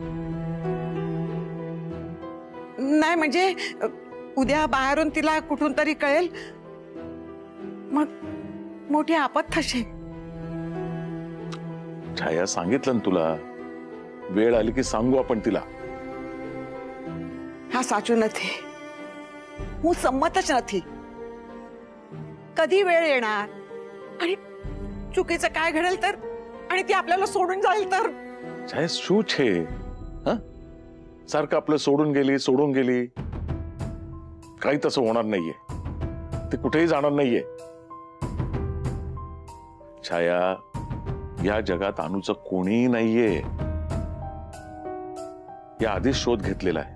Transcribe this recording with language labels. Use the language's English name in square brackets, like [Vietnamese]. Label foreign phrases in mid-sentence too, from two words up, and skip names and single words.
[Marathi] नाही म्हणजे उद्या बाहेरून तिला कुठून तरी कळेल, मग मोठी आपत थशे. छाया, सांगितलं ना तुला, वेळ आली की सांगू आपण तिला. [Gujarati] હા સાચું નથી. હું સંમત જ નથી. [Marathi] कधी वेळ येणार आणि चुकीचं काय घडेल तर, आणि ती आपल्याला सोडून जाईल तर. छाया, [Gujarati] શું છે? [Marathi] हा, सारखं आपलं सोडून गेली. काही तसं होणार नाहीये. ते कुठेही जाणार नाहीये. छाया, या जगात अनुचं कोणीही नाहीये. या आधीच शोध घेतलेला आहे.